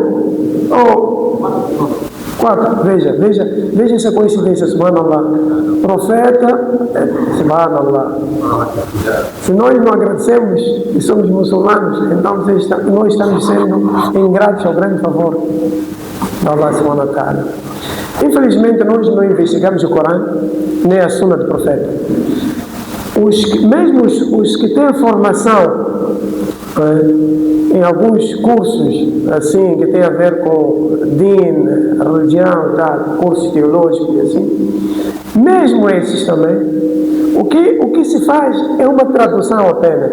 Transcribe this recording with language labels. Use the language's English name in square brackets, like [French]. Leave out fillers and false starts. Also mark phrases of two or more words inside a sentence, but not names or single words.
[Portuguese] Ou 4, veja essa coincidência, subhanallah. Profeta, subhanallah. Se nós não agradecemos e somos muçulmanos, então nós estamos sendo ingratos ao grande favor da [Arabic] الله سبحانه وتعالى. [Portuguese] Infelizmente nós não investigamos o Corão nem a Sunna do profeta. Mesmo os que têm formação em alguns cursos assim que tem a ver com din, religião, tal, cursos teológicos e assim, mesmo esses também, o que se faz é uma tradução apenas.